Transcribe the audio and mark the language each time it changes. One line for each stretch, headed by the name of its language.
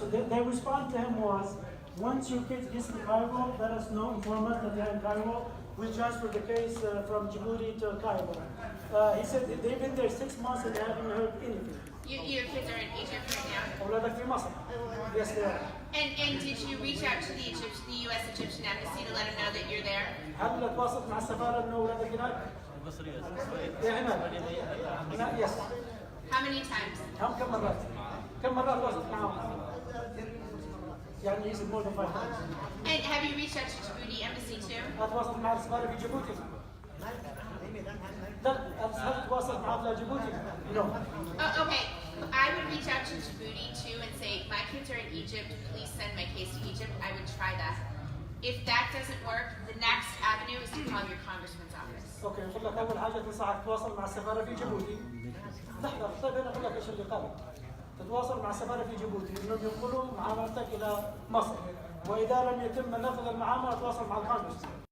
English: They respond to him was, once your case gets to Cairo, let us know, inform us that they're in Cairo. We'll transfer the case from Djibouti to Cairo. He said they've been there 6 months and they haven't heard anything. Your kids are in Egypt right now?
Arabic: أولادك في مصر.
English: Yes, they are. And did you reach out to the U.S. Egyptian Embassy to let them know that you're there?
Arabic: هل تواصلت مع السفارة إنه أولادك هناك؟ مصرية. هنا. Yes.
English: How many times?
Arabic: كم مرات؟ كم مرات تواصلت معهم؟ يعني يصير
English: more than 5 times. And have you reached out to Djibouti Embassy too?
Arabic: تواصلت مع السفارة في جيبوتي؟ لا، هل تواصلت مع جيبوتي؟ No.
English: Oh, okay. I would reach out to Djibouti too and say, my kids are in Egypt, please send my case to Egypt. I would try that. If that doesn't work, the next avenue is to call your congressman's office.
Arabic: اوكي، نقول لك أول حاجة تنصحك تتواصل مع السفارة في جيبوتي. لحظة، طيب أنا أقول لك إيش اللي قال. تتواصل مع السفارة في جيبوتي إنهم ينقلوا معاملتك إلى مصر، وإذا لم يتم نفذ المعاملة تواصل مع الكونغرس.